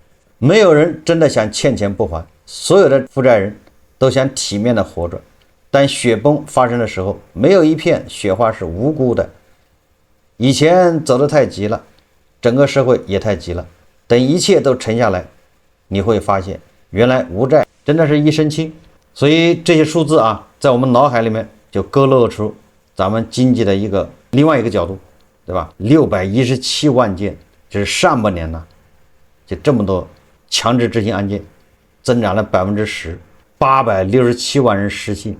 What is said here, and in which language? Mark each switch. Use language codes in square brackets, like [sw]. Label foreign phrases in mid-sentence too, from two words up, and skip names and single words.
[zh] 沒有人真的想欠錢不還，所有的負債人都想體面的活着，但雪崩發生的時候，没有一片雪花是無辜的。以前走得太急了，整個社会也太急了，等一切都沉下來，你會發現原來無債真的是一身輕。所以這些數字在我們腦海裡面就勾勒出咱們經濟的另外一個角度，對吧？617萬件，就是上半年就這麼多強制執行案件，增長了10%，867萬人失信。